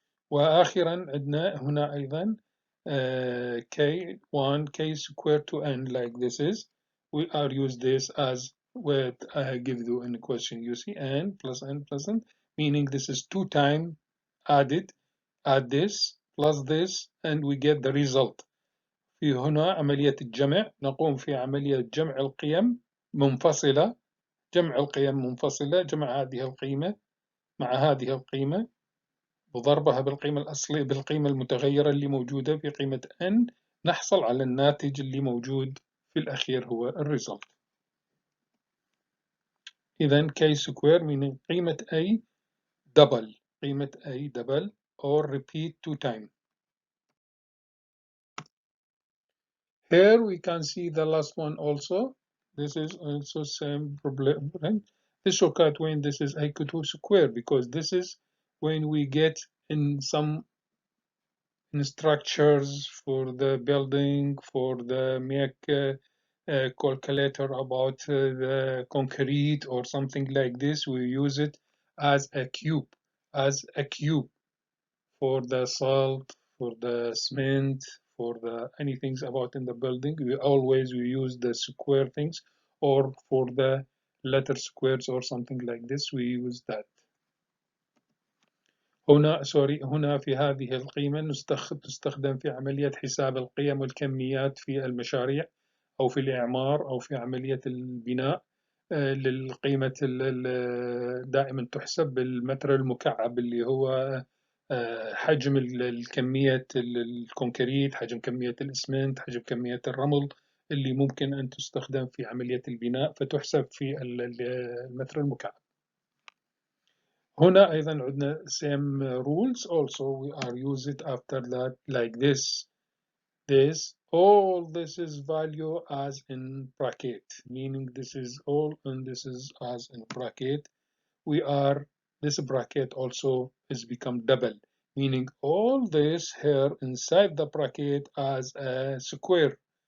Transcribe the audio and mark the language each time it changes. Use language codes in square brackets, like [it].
[ar] وآخرا عندنا هنا أيضا [en] k1 k squared to n, like this is. We are use this as what I give you in the question. You see n plus n, meaning this is 2 times added, add this plus this, and we get the result. [ar] في هنا عملية الجمع، نقوم في عملية جمع القيم منفصلة، جمع هذه القيمة مع هذه القيمة وضربها بالقيمة الأصلية بالقيمة المتغيرة اللي موجودة في قيمة n، نحصل على الناتج اللي موجود في الأخير هو الريزلت. [en] إذا k square meaning قيمة a double or repeat 2 times. Here we can see the last one also. This is also same problem. This shortcut when this is equal to square, because this is when we get in some structures for the building, for the make calculator about the concrete or something like this. We use it as a cube, for the salt, for the cement, for the anything about in the building. We use the square things, or for the letter squares or something like this we use that. [ar] هنا في هذه القيمة تستخدم في عملية حساب القيم والكميات في المشاريع أو في الإعمار أو في عملية البناء. للقيمة دائما تحسب بالمتر المكعب، اللي هو حجم الكمية الكونكريت، حجم كمية الإسمنت، حجم كمية الرمل اللي ممكن أن تستخدم في عملية البناء، فتحسب في المتر المكعب. هنا أيضا عندنا [en] same rules also we are use it after that like this. All this is value as in bracket, meaning this is all and this is as in bracket. This bracket also is become double, meaning all this here inside the bracket as a square.